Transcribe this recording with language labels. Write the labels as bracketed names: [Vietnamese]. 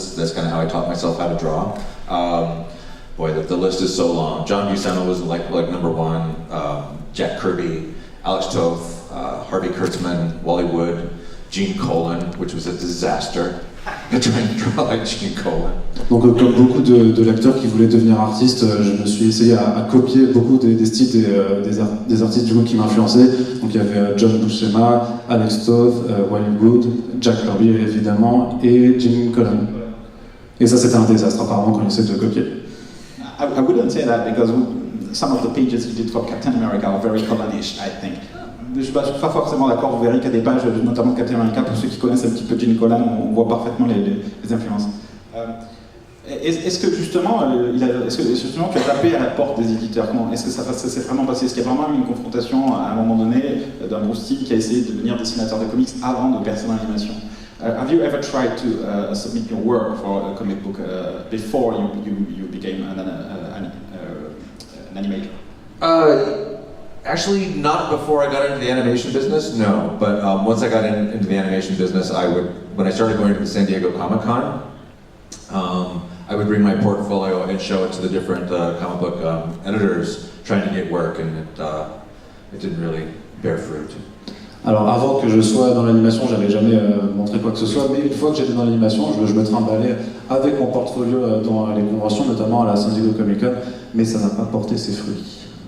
[English] That's kind of how I taught myself how to draw. Boy, the list is so long. John Buscema was like number one. Jack Kirby, Alex Toth, Harvey Kurtzman, Wally Wood, Gene Colan, which was a disaster. Trying to draw like Gene Colan. [French] Donc comme beaucoup de lecteurs qui voulaient devenir artistes, je me suis essayé à copier beaucoup des styles des artistes du coup qui m'influençaient. Donc il y avait John Buscema, Alex Toth, Wally Wood, Jack Kirby évidemment, et Gene Colan. Et ça c'était un désastre apparemment quand ils essaient de copier. [English] I wouldn't say that because some of the pages you did for Captain America are very Colanish, I think. [French] Je ne suis pas forcément d'accord, vous verrez qu'il y a des pages, notamment de Captain America, pour ceux qui connaissent un petit peu Gene Colan, on voit parfaitement les influences. Est-ce que justement tu as tapé à la porte des éditeurs? Est-ce que ça s'est vraiment passé? Est-ce qu'il y a vraiment eu une confrontation à un moment donné d'un Bruce Timm qui a essayé de devenir dessinateur de comics avant de percer dans l'animation? [English] Have you ever tried to submit your work for a comic book before you became an animator? Actually, not before I got into the animation business, no. But once I got into the animation business, when I started going to the San Diego Comic-Con, I would bring my portfolio and show it to the different comic book editors trying to get work, and it didn't really bear fruit. [French] Alors avant que je sois dans l'animation, j'avais jamais montré quoi que ce soit, mais une fois que j'étais dans l'animation, je me trimballais avec mon portfolio dans les conventions, notamment à la San Diego Comic-Con, mais ça n'a pas porté ses fruits.